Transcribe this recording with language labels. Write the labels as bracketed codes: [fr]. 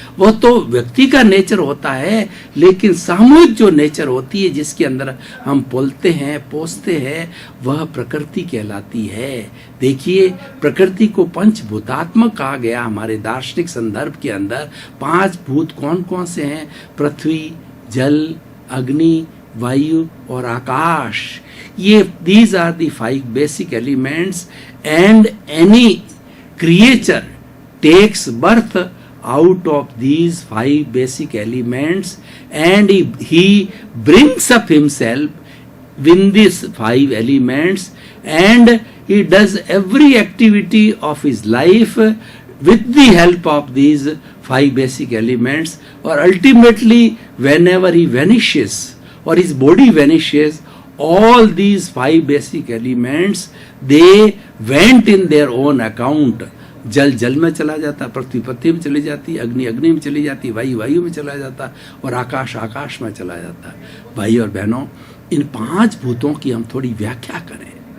[hi] वो तो व्यक्ति का नेचर होता है, लेकिन सामूहिक जो नेचर होती है जिसके अंदर हम पलते हैं, पोसते हैं, वह प्रकृति कहलाती है। देखिए, प्रकृति को पंचभूतात्मक कहा गया हमारे दार्शनिक संदर्भ के अंदर। 5 भूत कौन कौन से हैं? पृथ्वी, जल, अग्नि, वायु और आकाश। [en] ये these are the 5 basic elements, and any creature takes birth out of these 5 basic elements, and he brings up himself with these 5 elements, and he does every activity of his life with the help of these 5 basic elements, or ultimately whenever he vanishes or his body vanishes, all these 5 basic elements they went in their own account. [hi] जल जल में चला जाता, पृथ्वी पृथ्वी में चली जाती, अग्नि अग्नि में चली जाती, वायु वायु में चला जाता और आकाश आकाश में चला जाता। भाई और बहनों, इन 5 भूतों की हम थोड़ी व्याख्या करें।